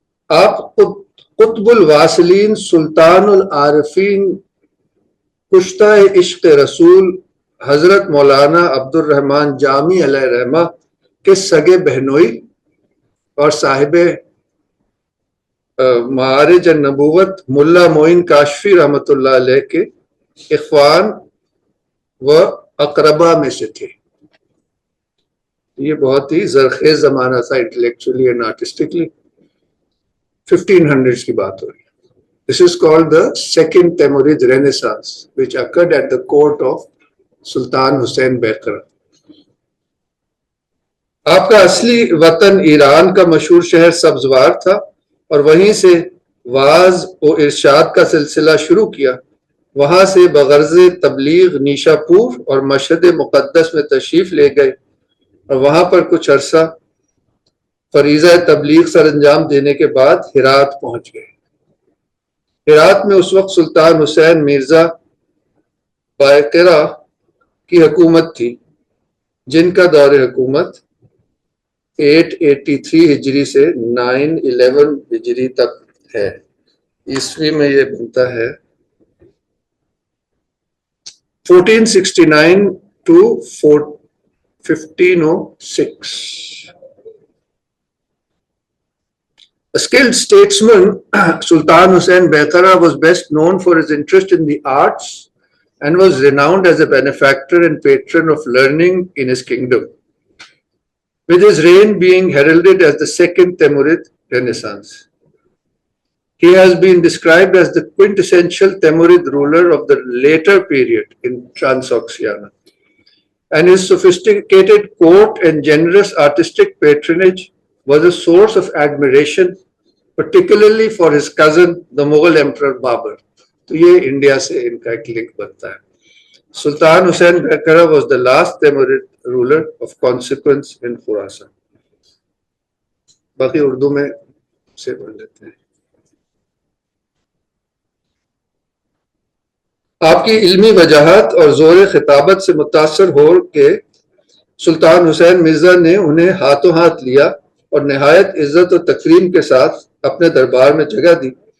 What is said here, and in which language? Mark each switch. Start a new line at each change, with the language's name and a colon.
Urdu: آپ قطب الواصلین سلطان العارفین کشتہ عشق رسول حضرت مولانا عبد الرحمن جامی علیہ رحمہ کے سگے بہنوئی اور صاحب معارج النبوت ملا معین کاشفی رحمۃ اللہ علیہ کے اخوان و اقربا میں سے تھے. یہ بہت ہی زرخیز زمانہ تھا
English: Intellectually and artistically.
Urdu: 1500s کی بات ہو رہی ہے.
English: This is called the second Timurid Renaissance, which occurred at the court of Sultan Hussain Baikara.
Urdu: آپ کا اصلی وطن ایران کا مشہور شہر سبزوار تھا اور وہیں سے وعظ و ارشاد کا سلسلہ شروع کیا. وہاں سے بغرض تبلیغ نیشا پور اور مشہد مقدس میں تشریف لے گئے اور وہاں پر کچھ عرصہ فریضہ تبلیغ سر انجام دینے کے بعد ہرات پہنچ گئے. ہرات میں اس وقت سلطان حسین مرزا بائقرہ کی حکومت تھی، جن کا دور حکومت 883 ہجری سے 911 ہجری تک ہے. عیسوی میں یہ بنتا ہے 1469 to 1506.
English: A skilled statesman, Sultan Hussain Baikara was best known for his interest in the arts and was renowned as a benefactor and patron of learning in his kingdom, with his reign being heralded as the second Timurid Renaissance. He has been described as the quintessential Timurid ruler of the later period in Transoxiana, and his sophisticated court and generous artistic patronage was a source of admiration, particularly for his cousin, the Mughal Emperor Babur.
Urdu: تو یہ India سے ان کا ایک link بنتا ہے.
English: Sultan Hussain Baikara was the last Timurid ruler of consequence in Khurasan.
Urdu: باقی اردو میں سے پڑھ لیتے ہیں. آپ کی علمی وجاہت اور زور خطابت سے متاثر ہو کے سلطان حسین مرزا نے انہیں ہاتھوں ہاتھ لیا اور نہایت عزت و تکریم کے ساتھ اپنے دربار میں جگہ دی.